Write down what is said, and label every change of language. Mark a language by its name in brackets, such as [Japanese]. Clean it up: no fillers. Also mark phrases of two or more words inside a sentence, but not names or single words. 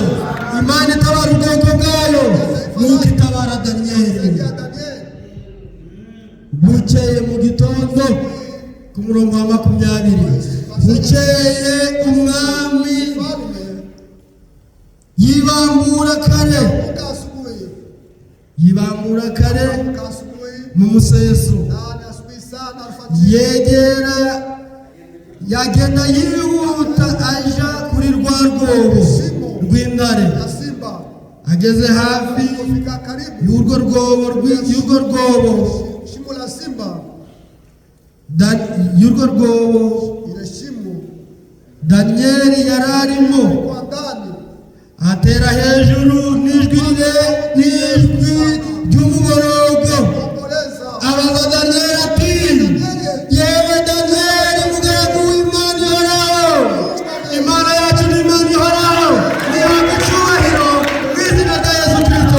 [Kinyarwanda] Imana itabara ubwoko bwayo nuko itabara Daniyeli. Bukeye mu gitondo ku murongo wa 20, bukeye umwami yibambura kare, [Swahili] Asubuhi. [Kinyarwanda] yibambura kare [Swahili] Asubuhi. [Kinyarwanda] mu museso, [Swahili] Nani asubuhi sana alfajiri. [Kinyarwanda] yagenda yihuta aja kuri rwa rwobo rw'intare. [Swahili] Ya simba. [Kinyarwanda] Ageze hafi [Swahili] Kufika karibu. [Kinyarwanda] y'urwo rwobo [Swahili] Shimo la simba. [Kinyarwanda] y'urwo rwobo [Swahili] Ile shimo [Kinyarwanda] Daniyeli yari arimo [Swahili] kwa ndani. [Kinyarwanda] atera hejuru n'ijwi ry'umuborogo, [Swahili] Omboleza. [Kinyarwanda] abaza Daniyeli ati yewe Daniyeli mugaragu w'Imana ihoraho, Imana yacu ni Imana ihoraho, nihabwa icyubahiro mu izina rya Yesu Kristo.